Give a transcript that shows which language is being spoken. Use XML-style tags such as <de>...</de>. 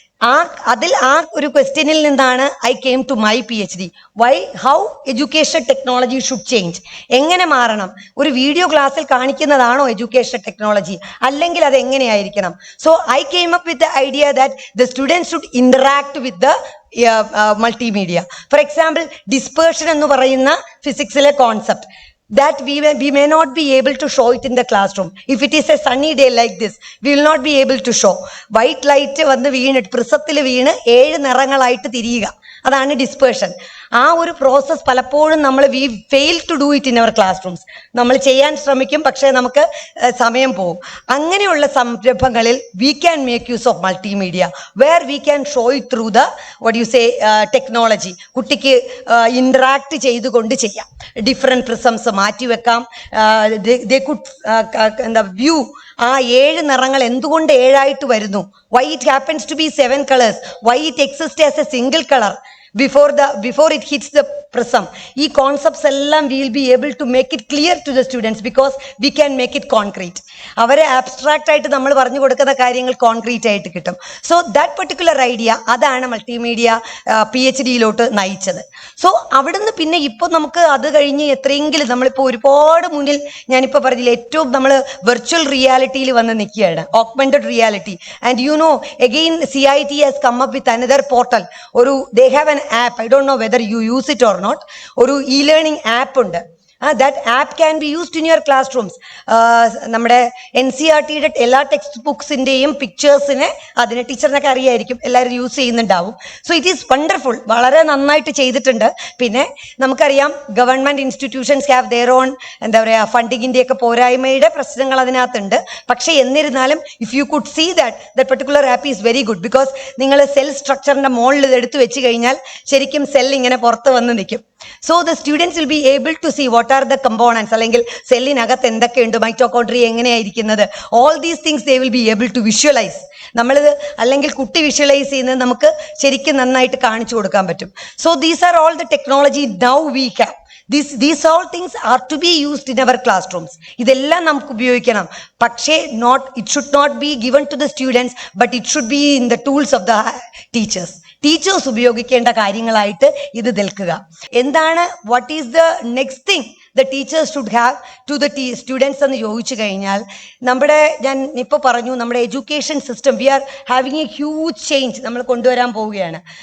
<ml>ആ ഒരു ക്വസ്റ്റ്യനിൽ നിന്നാണ്</ml> <en>I came to my PhD. How education technology should change.</en> <ml>എങ്ങനെ മാറണം? ഒരു വീഡിയോ ക്ലാസ്സിൽ കാണിക്കുന്നതാണോ എഡ്യൂക്കേഷൻ ടെക്നോളജി, അല്ലെങ്കിൽ അത് എങ്ങനെയായിരിക്കണം?</ml> <en>So I came up with the idea that the students should interact with the multimedia. For example,</en> <ml>dispersion എന്ന് പറയുന്ന ഫിസിക്സിലെ concept</ml> <en>that we may not be able to show it in the classroom. If it is a sunny day like this, we will not be able to show.</en> <ml>White light വന്ന് വീണിട്ട് പ്രിസത്തിൽ വീണ് 7 നിറങ്ങളായിട്ട് തിരിയുക, അതാണ് dispersion. ആ ഒരു process പലപ്പോഴും നമ്മൾ</ml> <en>We fail to do it in our classrooms.</en> <ml>നമ്മൾ ചെയ്യാൻ ശ്രമിക്കും, പക്ഷേ നമുക്ക് സമയം പോകും. അങ്ങനെയുള്ള സംരംഭങ്ങളിൽ</ml> <en>We can make use of multimedia, where we can show it through the what you say technology.</en> <ml>കുട്ടിക്ക് ഇൻട്രാക്ട് ചെയ്തുകൊണ്ട് ചെയ്യാം. Different prisms മാറ്റിവെക്കാം.</ml> <en>they could view</en> <ml>ആ 7 നിറങ്ങൾ എന്തുകൊണ്ട് 7ആയിട്ട് വരുന്നു,</ml> <en>Why it happens to be 7 colours, why it exist as a single colour before it hits the prism.</en> <ml>ഈ concepts എല്ലാം</ml> <en>we will be able to make it clear to the students because we can make it concrete.</en> <ml>അവരെ abstract ആയിട്ട് നമ്മൾ പറഞ്ഞു കൊടുക്കുന്ന കാര്യങ്ങൾ concrete ആയിട്ട് കിട്ടും.</ml> <en>so that particular idea,</en> <ml>അതാണ് മൾട്ടിമീഡിയ PhD-യിലോട്ട് നയിച്ചത്. സോ അവിടുന്ന് പിന്നെ ഇപ്പോൾ നമുക്ക് അത് കഴിഞ്ഞ് എത്രയെങ്കിലും നമ്മളിപ്പോൾ ഒരുപാട് മുന്നിൽ, ഞാനിപ്പോൾ പറഞ്ഞില്ല, ഏറ്റവും നമ്മൾ വെർച്വൽ റിയാലിറ്റിയിൽ വന്ന് നിൽക്കുകയാണ്, augmented reality.</ml> <en>And you know again CIT has come up with another portal. they have an app, I don't know whether you use it or not.</en> <ml>ഒരു e-learning app ഉണ്ട്.</ml> <en>that app can be used in your classrooms.</en> <ml>നമ്മുടെ NCERT-യുടെ എല്ലാ text ബുക്സിൻ്റെയും പിക്ചേഴ്സിനെ അതിനെ ടീച്ചറിനൊക്കെ അറിയായിരിക്കും, എല്ലാവരും use ചെയ്യുന്നുണ്ടാവും.</ml> <en>so it is wonderful,</en> <ml>വളരെ നന്നായിട്ട് ചെയ്തിട്ടുണ്ട്. പിന്നെ നമുക്കറിയാം</ml> <en>government institutions have their own,</en> <ml>എന്താ പറയുക, ഫണ്ടിങ്ങിൻ്റെയൊക്കെ പോരായ്മയുടെ പ്രശ്നങ്ങൾ അതിനകത്തുണ്ട്. പക്ഷേ എന്നിരുന്നാലും</ml> <en>if you could see that particular app is very good, because</en> <ml>നിങ്ങൾ സെൽ സ്ട്രക്ചറിൻ്റെ മുകളിൽ ഇത് എടുത്തു വെച്ച് കഴിഞ്ഞാൽ ശരിക്കും സെൽ ഇങ്ങനെ പുറത്ത് വന്ന് നിൽക്കും.</ml> <en>So the students will be able to see what are the components,</en> <ml>അല്ലെങ്കിൽ സെല്ലിനകത്ത് എന്തൊക്കെയുണ്ട്, mitochondria എങ്ങനെയായിരിക്കുന്നത്,</ml> <en>all these things they will be able to visualize.</en> <ml>നമ്മളിത് അല്ലെങ്കിൽ കുട്ടി വിഷ്വലൈസ് ചെയ്യുന്നത് നമുക്ക് ശരിക്കും നന്നായിട്ട് കാണിച്ചു കൊടുക്കാൻ പറ്റും.</ml> <en>So these are all the technology now we have. These all things are to be used in our classrooms.</en> <ml>ഇതെല്ലാം നമുക്ക് ഉപയോഗിക്കണം. പക്ഷേ</ml> <en>it should not be given to the students, but it should be in the tools of the teachers.</en> <ml>Teachers ഉപയോഗിക്കേണ്ട കാര്യങ്ങളായിട്ട് ഇത് നിൽക്കുക. എന്താണ്,</ml> <en>what is the next thing the teachers should have to the students</en> <ml>എന്ന് ചോദിച്ചു കഴിഞ്ഞാൽ, ഞാൻ ഇപ്പോൾ പറഞ്ഞു, നമ്മുടെ education system</ml> <en>we are having a huge change</en> <ml>നമ്മൾ കൊണ്ടുവരാൻ പോവുകയാണ്.</ml>